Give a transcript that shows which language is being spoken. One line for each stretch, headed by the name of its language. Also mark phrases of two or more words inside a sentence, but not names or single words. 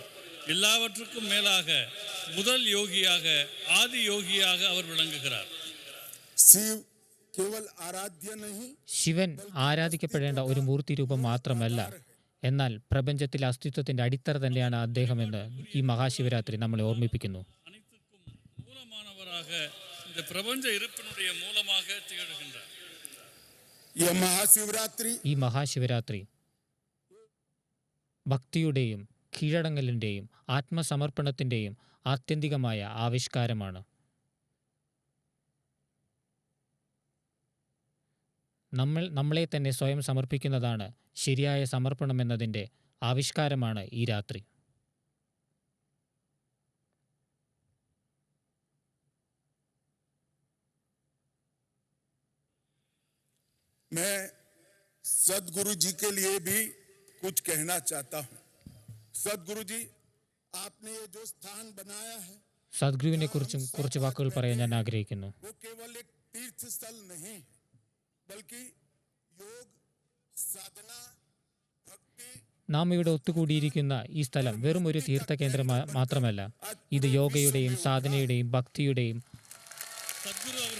Tamil: எல்லாவற்றுக்கும் மேலாக முதல் யோகியாக, ஆதி யோகியாக அவர் விளங்குகிறார்.
Hindi: शिव केवल आराध्य नहीं
Malayalam: ശിവൻ ആരാധിക്കപ്പെടേണ്ട ഒരു മൂർത്തി രൂപം മാത്രമല്ല, എന്നാൽ പ്രപഞ്ചത്തിലെ അസ്തിത്വത്തിന്റെ അടിത്തറ തന്നെയാണ് അദ്ദേഹമെന്ന് ഈ മഹാശിവരാത്രി നമ്മളെ ഓർമ്മിപ്പിക്കുന്നു.
Tamil: அனைத்துக்கும் மூலமானவராக இந்த பிரபஞ்ச இருப்பினுடைய மூலமாக திகழ்கின்றார்.
Hindi: यह महाशिवरात्रि
Malayalam: ഈ മഹാശിവരാത്രി ഭക്തിയുടെയും കീഴടങ്ങലിൻ്റെയും ആത്മസമർപ്പണത്തിൻ്റെയും ആത്യന്തികമായ ആവിഷ്കാരമാണ്. നമ്മളെ തന്നെ സ്വയം സമർപ്പിക്കുന്നതാണ് ശരിയായ സമർപ്പണം എന്നതിൻ്റെ ആവിഷ്കാരമാണ് ഈ രാത്രി.
Hindi: मैं सदगुरु जी के लिए भी कुछ कहना चाहता हूँ. सदगुरु जी, आपने ये जो स्थान बनाया है
Malayalam: സദ്ഗുരുവിനെ കുറിച്ചും കുറച്ച് വാക്കുകൾ പറയാൻ ഞാൻ ആഗ്രഹിക്കുന്നു.
Hindi: वो केवल एक तीर्थ स्थल नहीं है, बल्कि योग, साधना, भक्ति
Malayalam: നാം ഇവിടെ ഒത്തുകൂടിയിരിക്കുന്ന ഈ സ്ഥലം വെറും ഒരു തീർത്ഥ കേന്ദ്രം മാത്രമല്ല, ഇത് യോഗയുടെയും സാധനയുടെയും ഭക്തിയുടെയും
Tamil: சத்குரு அவர்